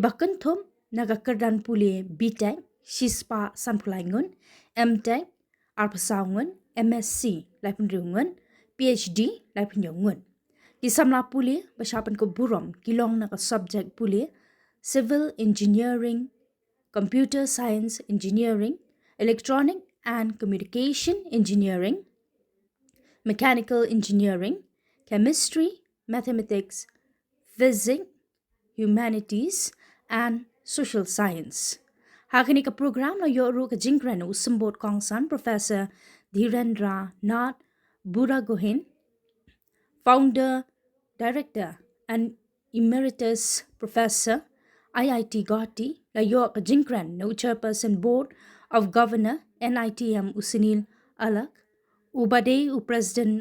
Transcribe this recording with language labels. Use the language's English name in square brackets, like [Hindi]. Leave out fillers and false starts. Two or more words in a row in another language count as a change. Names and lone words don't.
[Khasi] bakentum naga kerdan puli BTech sispa san phulaingun MTech arpasaungun MSc lai penrungun PhD lai penjongun ki samla puli basyapan ko buram ki long naga subject puli [English] Civil Engineering, Computer Science Engineering, Electronic and Communication Engineering, Mechanical Engineering, Chemistry, Mathematics, Physics, Humanities, and Social Science. [Khasi] Hakani ka program na yoru ka jingkran usembot kongsan Professor Dhirendra Nath Buragohin, [English] Founder, Director, and Emeritus Professor IIT [Khasi] Guwahati layo ka jingkran no [English] Chairperson Board of Governor [Khasi] NITM Usinil Alak ubade President